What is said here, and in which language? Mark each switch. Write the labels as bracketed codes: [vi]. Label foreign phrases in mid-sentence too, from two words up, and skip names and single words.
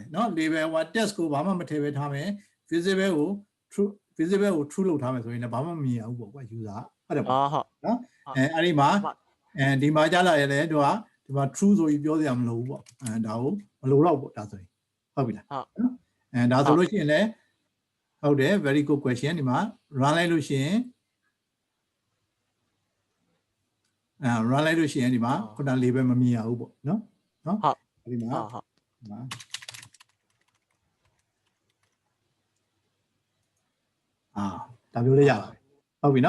[my] နော် label ဟို test ကိုဘာမှမထည့်ပဲထားမယ် visible ကို true လုပ်ထားမယ်ဆိုရင်လည်းဘာမှမမြင်အောင်ပေါ့ကွာ user ဟုတ်တယ်ပေါ့နော်အဲ့ဒီမှာဒီမှာကြားလာရလေတို့ကဒီမှာ true ဆိုပြီးပြောစရာမလိုဘူးပေါ့ဒါကိုမလိုတော့ပေါ့ဒါဆိုရင်ဟုတ်ပြီလားနော်ဒါဆိုလို့ရှိရင်လည်းဟုတ်တယ် [en] very good question [my] ဒီမှာ run လိုက်လို့ရှိရင်run လိုက်လို့ရှိရင်ဒီမှာခုန label မမြင်ရဘူးပေါ့နော် ဟုတ် ဒီမှာ ဟုတ် ဒါမျိုးလေးရပါတယ်ဟုတ်ပြီနော်